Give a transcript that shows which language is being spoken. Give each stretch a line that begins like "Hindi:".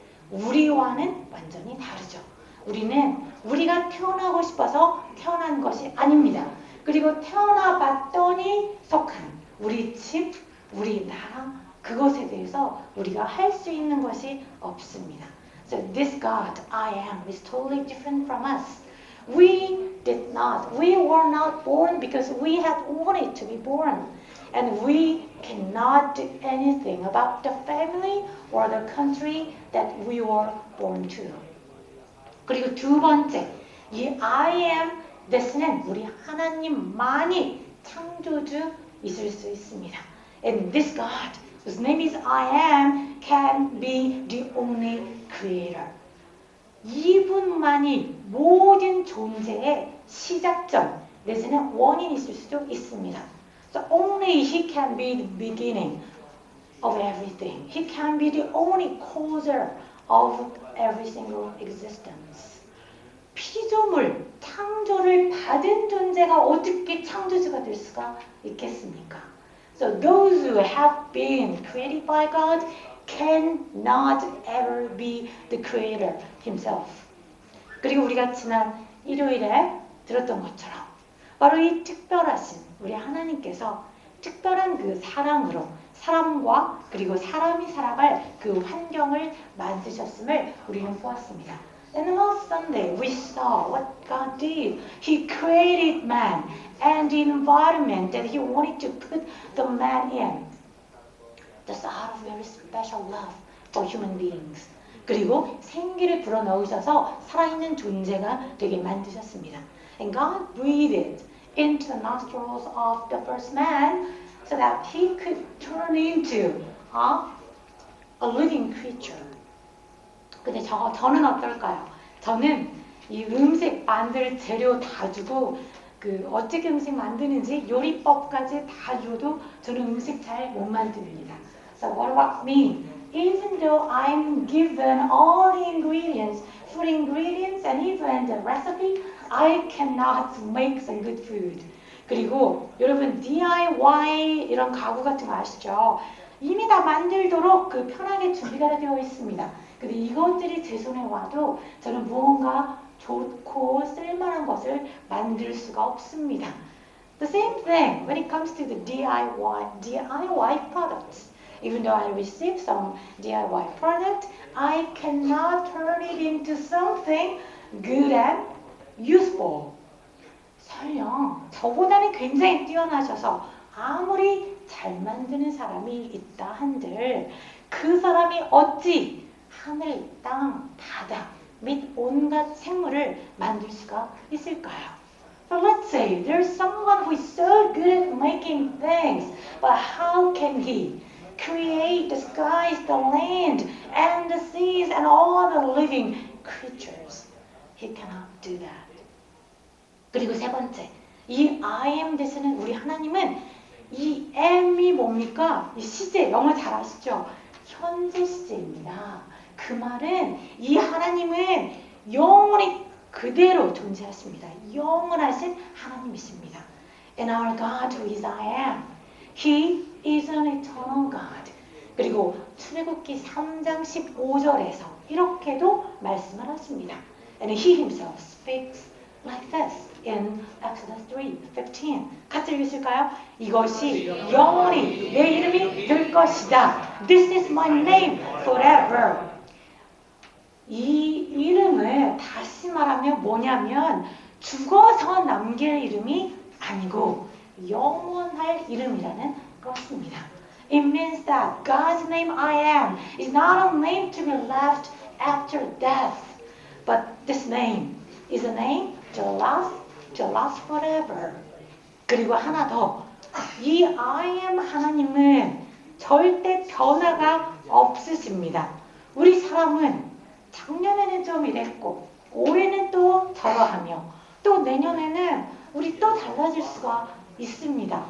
Korean: 우리와는 완전히 다르죠. 우리는 우리가 태어나고 싶어서 태어난 것이 아닙니다. 그리고 태어나 봤더니 속한 우리 집, 우리 나라, 그것에 대해서 우리가 할 수 있는 것이 없습니다.
English: So this God, I am, is totally different from us. We were not born because we had wanted to be born. And we cannot do anything about the family or the country that we were born to.
Korean: 그리고 두 번째, 이 I am this는 우리 하나님만이 창조주이실 수 있습니다.
English: And this God, whose name is I am, can be the only creator.
Korean: 이분만이 모든 존재의 시작점 내지는 원인이실 수도 있습니다.
English: So only he can be the beginning of everything. He can be the only causer of every single existence.
Korean: 피조물, 창조를 받은 존재가 어떻게 창조주가 될 수가 있겠습니까?
English: So those who have been created by God cannot ever be the creator himself.
Korean: 그리고 우리가 지난 일요일에 들었던 것처럼 바로 이 특별하신 우리 하나님께서 특별한 그 사랑으로 사람과 그리고 사람이 살아갈 그 환경을 만드셨음을 우리는 보았습니다.
English: And last Sunday we saw what God did. He created man and the environment that he wanted to put the man in. That's out of very special love for human beings.
Korean: 그리고 생기를 불어넣으셔서 살아있는 존재가 되게 만드셨습니다.
English: And God breathed into the nostrils of the first man so that he could turn into a living creature.
Korean: 근데 저는 어떨까요? 저는 이 음식 만들 재료 다 주고 어떻게 음식 만드는지 요리법까지 다 줘도 저는 음식 잘 못 만듭니다.
English: So what about me? Even though I'm given all the ingredients, food ingredients, and even the recipe, I cannot make some good food.
Korean: 그리고 여러분 DIY 이런 가구 같은 거 아시죠? 이미 다 만들도록 편하게 준비가 되어 있습니다. 근데 이것들이 제 손에 와도 저는 무언가 좋고 쓸만한 것을 만들 수가 없습니다.
English: The same thing when it comes to the DIY products. Even though I receive some DIY product, I cannot turn it into something good and useful.
Korean: 설령 저보다는 굉장히 뛰어나셔서 아무리 잘 만드는 사람이 있다 한들 그 사람이 어찌 하늘, 땅, 바다 및 온갖 생물을 만들 수가 있을까요?
English: So let's say there's someone who is so good at making things, but how can he create the skies, the land, and the seas, and all the living creatures? He cannot do that.
Korean: 그리고 세 번째, 이 I am this는 우리 하나님은 이 am이 뭡니까? 이 시제, 영어 잘 아시죠? 현재 시제입니다. 그 말은 이 하나님은 영원히 그대로 존재하십니다. 영원하신 하나님이십니다.
English: And our God who is I am, He is an eternal God.
Korean: 그리고 출애굽기 3장 15절에서 이렇게도 말씀을 하십니다.
English: And He Himself speaks like this in Exodus 3:15.
Korean: 같이 읽으실까요? 이것이 영원히 내 이름이 될 것이다.
English: This is my name forever.
Korean: 이 이름을 다시 말하면 뭐냐면 죽어서 남길 이름이 아니고 영원할 이름이라는 것입니다.
English: It means that God's name I am is not a name to be left after death, but this name is a name to last forever.
Korean: 그리고 하나 더, 이 I am 하나님은 절대 변화가 없으십니다. 우리 사람은 작년에는 좀 이랬고 올해는 또 저러하며 또 내년에는 우리 또 달라질 수가 있습니다.